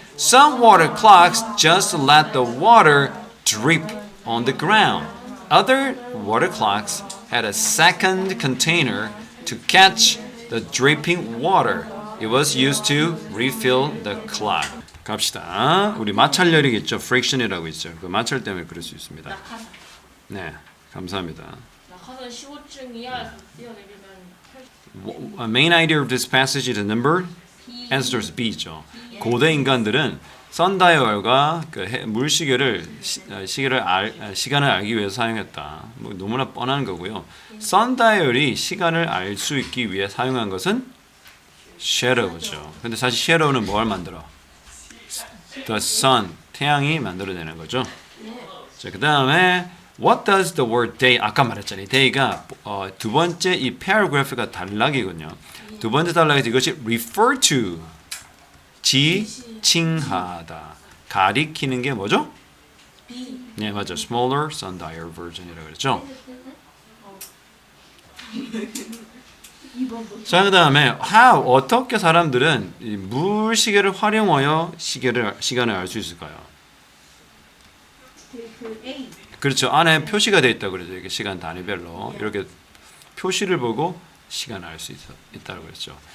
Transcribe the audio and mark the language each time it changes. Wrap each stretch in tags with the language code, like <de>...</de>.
<en>Some water clocks just let the water drip on the ground. Other water clocks had a second container to catch the dripping water. It was used to refill the clock.</en> <ko>갑시다. 우리 마찰열이겠죠. friction이라고 있죠. 그 마찰 때문에 그럴 수 있습니다. 낙하산. 네, 감사합니다. 낙하산 15층 이하에서 뛰어내리면</ko> <en>A main idea of this passage is the number. answer is B죠.</en> <ko>고대 인간들은 선다이얼과 그 물시계를 시간을 알기 위해서 사용했다. 뭐 너무나 뻔한 거고요. 선다이얼이 시간을 알 수 있기 위해 사용한 것은 shadow죠. 근데 사실 shadow는 뭘 만들어?</ko> <en>The sun,</en> <ko>태양이 만들어내는 거죠. 자, 그 다음에</ko> <en>What does the word day?</en> <ko>아까 말했잖아요. day가 두 번째 이 paragraph가 단락이거든요. 두 번째 단락에서 이것이</ko> <en>refer to,</en> <ko>지칭하다, 가리키는 게 뭐죠?</ko> <en>B.</en> <ko>네, 맞죠.</ko> <en>Smaller sundial version이라고</en> <ko>그랬죠. 자, 그 다음에 how, 어떻게 사람들은 이 물시계를 활용하여 시간을 알 수 있을까요? 그 A. 그렇죠. 안에 표시가 되어 있다고 그러죠. 이렇게 시간 단위별로 이렇게 표시를 보고 시간을 알 수 있다고 그랬죠.</ko>